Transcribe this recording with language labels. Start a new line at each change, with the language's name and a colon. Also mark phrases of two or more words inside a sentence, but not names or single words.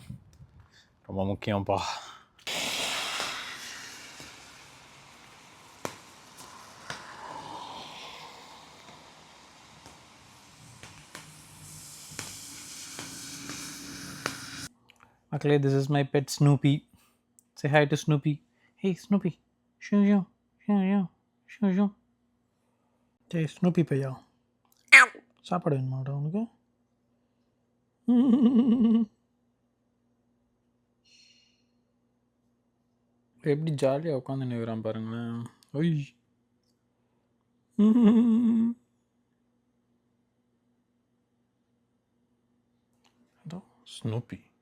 Tamil: ரொம்ப முக்கியம்ப்பா. மக்களே,
English: this is my pet Snoopy. Say hi to Snoopy. Hey Snoopy. Shoo shoo. Shoo shoo. Shoo shoo.
Tamil: Hey Snoopy பையா, சாப்பாடு வேணுமாடா உனக்கு? எப்படி ஜாலியாக உட்காந்து நிற்கிறான் பாருங்களேன். ஒய் ஸ்னூப்பி.